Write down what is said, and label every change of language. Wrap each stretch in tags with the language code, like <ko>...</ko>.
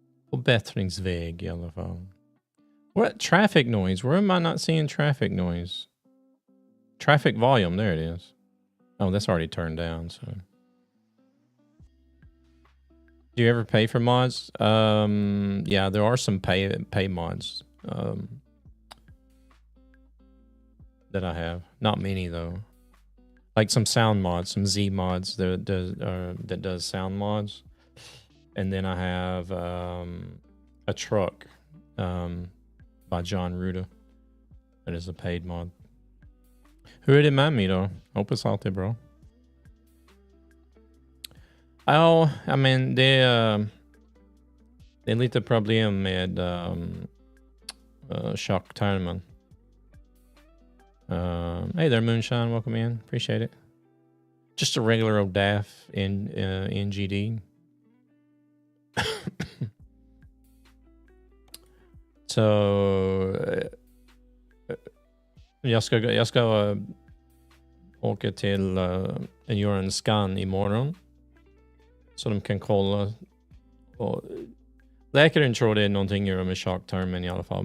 <sv>På bättringsväg i alla fall.</sv> <en>What traffic noise? Where am I not seeing traffic noise? Traffic volume, there it is. Oh, that's already turned down, so. Do you ever pay for mods? Yeah, there are some pay mods that I have. Not many though. Like some sound mods, some Z mods that does sound mods. And then I have a truck by John Ruda. That is a paid mod.</en> <sv>Hur är det med mig då? Hoppas allt är bra. Ja,</sv> <en>I mean,</en> <sv>det är lite problem med tjocktarmen.</sv> <en>Hey there, Moonshine. Welcome in. Appreciate it. Just a regular old DAF in NGD.</en> <sv>Så jag ska åka till göra en scan imorgon. Så de kan kolla. Och läkaren tror det är någonting att göra med tjocktarmen i alla fall.</sv>